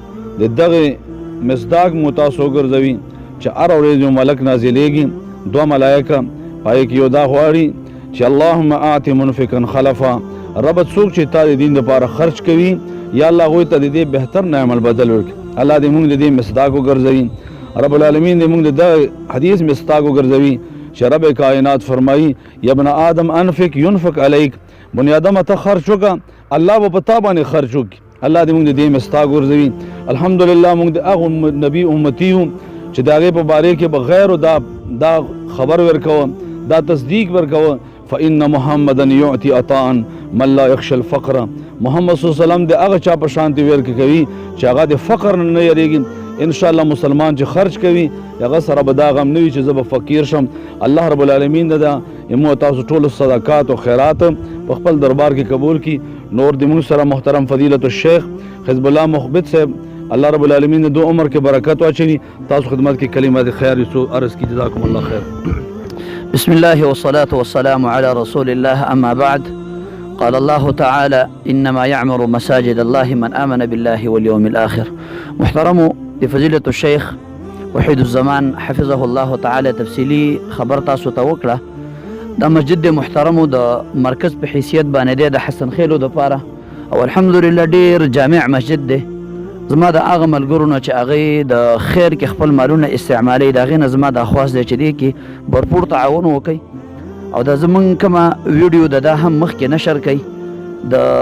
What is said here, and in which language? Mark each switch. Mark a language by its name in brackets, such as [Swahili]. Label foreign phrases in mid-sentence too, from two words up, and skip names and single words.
[Pashto] دغه مصداق متاسو ګرځوي چې هر ورځ یو ملک نازلېږي 2 ملائکه پای کې یو دا غواړي چې [Arabic] اللهم اعط منفقا خلفا [Pashto] رب څوک چې تا د دین لپاره خرج کوي یا الله غوي ته دې بهتر نه عمل بدل ورکړي. الله دې موږ دې مصداق وګرځوي. رب العالمین دې موږ د حدیث مصداق وګرځوي چې رب کائنات فرمایي [Arabic] یا ابن آدم انفق ينفق عليك، [Pashto] بني آدم ته خرج وکړه الله به پتا باندې خرج وکړي. الله دې موږ دې مصداق وګرځوي. الحمدلله موږ د هغه نبی امتی یو چې د هغې په باره کې بغیر دا خبر ورکوه دا تصدیق ورکوه [Arabic] فإن محمدا يعطي عطاء من لا يخشى الفقر. [Pashto] محمد [Arabic] صلی الله علیه وسلم [Pashto] د هغه چا په شانتي ورکړي کوي چې هغه د فقر نه یریږي. [Arabic] ان شاء الله [Pashto] مسلمان چې خرج کوي هغه سره به دا غم نه وي چې زه به فقیر شم. [Arabic] الله رب العالمین [Pashto] دا مو تاسو ټول صدقات او خیرات په خپل دربار کې قبول کړي. نور د موږ سره محترم فضیلت الشیخ حزب الله مخبت صاحب [Arabic] الله رب العالمین [Pashto] دو عمر کې برکت واچوي. تاسو خدمت کې کلمات خیر یو عرض کی [Arabic] جزاکم الله خیر. بسم الله والصلاة والسلام على رسول الله أما بعد. قال الله تعالى إنما يعمر مساجد الله من آمن بالله واليوم الآخر. [Pashto] محترم [Arabic] لفضيلة الشيخ وحيد الزمان حفظه الله تعالى [Pashto] تفصيلي خبر تاسو توکړه دا مسجد محترم دا مرکز په حیثیت باندې د حسن خیلو د پاره او الحمدلله ډیر جامع مسجد دی. زما د هغه ملګرو نه چې هغې د خیر کې خپل مالونه استعمالوي د هغې نه زما دا خواست دی چې دې کې भरपूर تعاون وکړئ او دا زمونږ کومه ویډیو د دا هم مخکې نشر کوي د